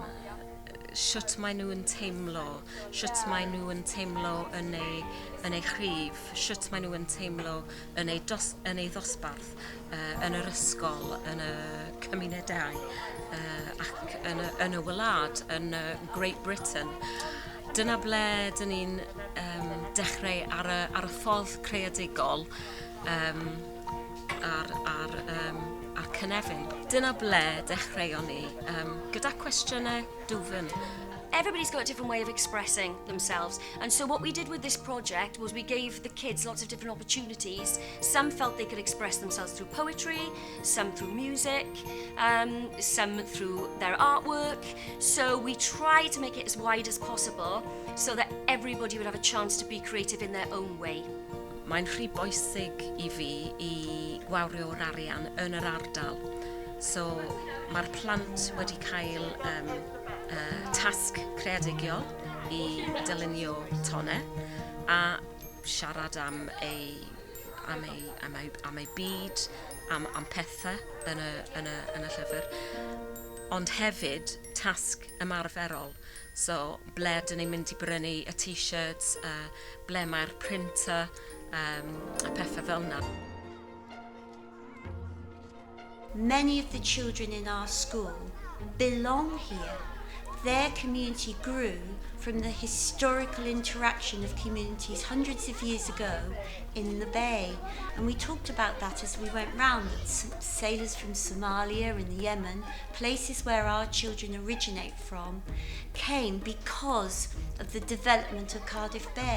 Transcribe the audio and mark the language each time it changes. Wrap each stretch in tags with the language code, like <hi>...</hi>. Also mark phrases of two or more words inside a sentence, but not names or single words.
<cy>Sut maen nhw'n teimlo, sut maen nhw'n teimlo yn eu chrif, sut maen nhw'n teimlo yn eu ddosbarth, yn yr ysgol, yn y cymunedau, ac yn y wlad, yn Great Britain. Dyna ble dyn ni'n dechrau ar y ffordd creadigol ar Cynefin. Dyna ble dechreuon ni, gyda cwestiynau dwfn.</cy> <en>Everybody's got a different way of expressing themselves, and so what we did with this project was we gave the kids lots of different opportunities. Some felt they could express themselves through poetry, some through music, some through their artwork. So we tried to make it as wide as possible so that everybody would have a chance to be creative in their own way.</en> <cy>Mae'n rhy bwysig I fi I gwawrio'r arian yn yr ardal. So mae'r plant wedi cael tasg creadigiol I dylunio tonau a siarad am ei byd, am pethau yn y llyfr. Ond hefyd tasg ymarferol. So ble dyn ni'n mynd I brynu y t-shirts, ble mae'r printer, a pethau fel yna.</cy> <en>Many of the children in our school belong here. Their community grew from the historical interaction of communities hundreds of years ago in the bay. And we talked about that as we went round, that sailors from Somalia and Yemen, places where our children originate from, came because of the development of Cardiff Bay.</en>